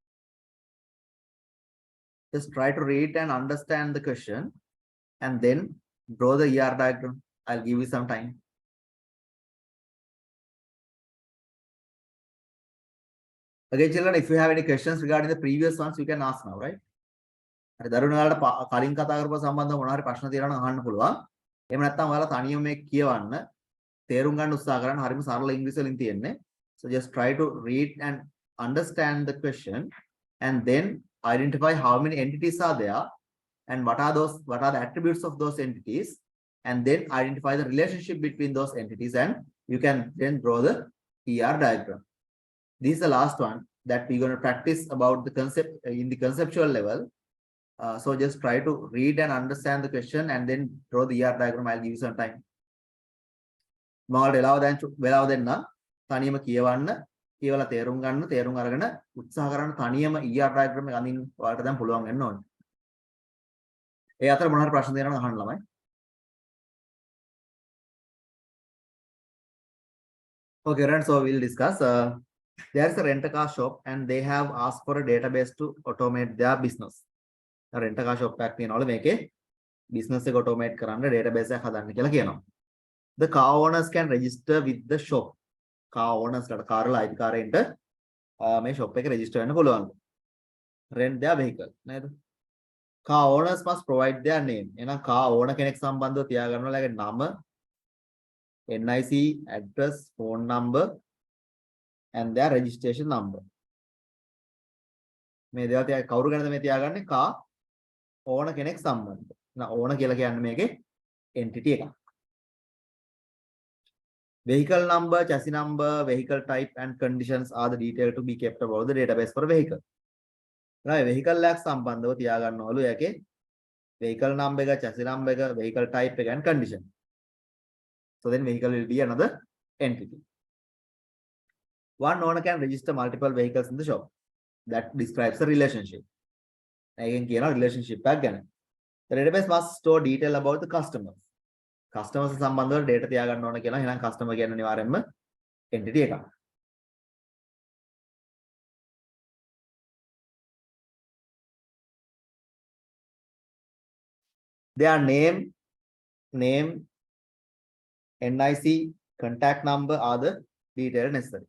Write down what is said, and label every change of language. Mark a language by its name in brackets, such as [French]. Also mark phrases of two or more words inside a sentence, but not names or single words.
[English] Just try to read and understand the question and then draw the ER diagram. I'll give you some time. Okay, children, if you have any questions regarding the previous ones, you can ask now, right? [Sinhala] හරි දරුවෝ ඔයාලට කලින් කතා කරපුවා සම්බන්ධව මොනවා හරි ප්‍රශ්න තියෙනවා නම් අහන්න පුළුවන්. එහෙම නැත්නම් ඔයාලා තනියම මේක කියවන්න, තේරුම් ගන්න උත්සාහ කරන්න. හරිම සරල ඉංග්‍රීසි වලින් තියෙන්නේ. [English] So just try to read and understand the question and then identify how many entities are there and what are the attributes of those entities, and then identify the relationship between those entities, and you can then draw the ER diagram. This is the last one that we're going to practice about the concept in the conceptual level. So just try to read and understand the question and then draw the ER diagram. I'll give you some time. [Sinhala] මම වෙලාව දෙන්න තනියම කියවන්න, කියවලා තේරුම් ගන්න, තේරුම් අරගෙන උත්සාහ කරන්න තනියම [English] ER diagram [Sinhala] එක අඳින්න ඔයාලට දැන් පුළුවන් වෙන්න ඕනේ. ඒ අතර මොනවා හරි ප්‍රශ්න දෙනවා නම් අහන්න ළමයි. [English] Okay, friends, so we'll discuss. There is a rent-a-car shop and they have asked for a database to automate their business. Rent-a-car shop [Sinhala] එකක් තියෙනවලු මේකේ business එක automate කරන්න database එකක් හදන්න කියලා කියනවා. [English] The car owners can register with the shop. Car owners [Sinhala] ලාට කාර් වල අයිතිකාරයින්ට මේ shop එකේ register වෙන්න පුළුවන්. [English] Rent their vehicle නේද? Car owners must provide their name. [Sinhala] එහෙනම් [English] car owner [Sinhala] කෙනෙක් සම්බන්ධව තියාගන්න ඕනේ නම, NIC, [English] address, phone number and their registration number. [Sinhala] මේ දේවල් තියා කවුරු ගැනද මේ තියාගන්නේ? [English] car owner [Sinhala] කෙනෙක් සම්බන්ධ. එහෙනම් owner කියලා කියන්නේ මේකේ entity එකක්. [English] Vehicle number, chassis number, vehicle type and conditions are the details to be kept about the database for a vehicle. [Sinhala] Right, vehicle එකක් සම්බන්ධව තියාගන්නවලු යකේ [English] vehicle number [Sinhala] එක, [English] chassis number [Sinhala] එක, [English] vehicle type [Sinhala] එක [English] and condition. So then vehicle will be another entity. One owner can register multiple vehicles in the shop. that describes the relationship. Again, relationship again. The database must store detail about the customers. [Sinhala] Customers සම්බන්ධව data තියාගන්න ඕන කියලා. එහෙනම් customer කියන්නේ අනිවාර්යෙන්ම entity එකක්. [English] Their name, NIC, contact number are the detail necessary.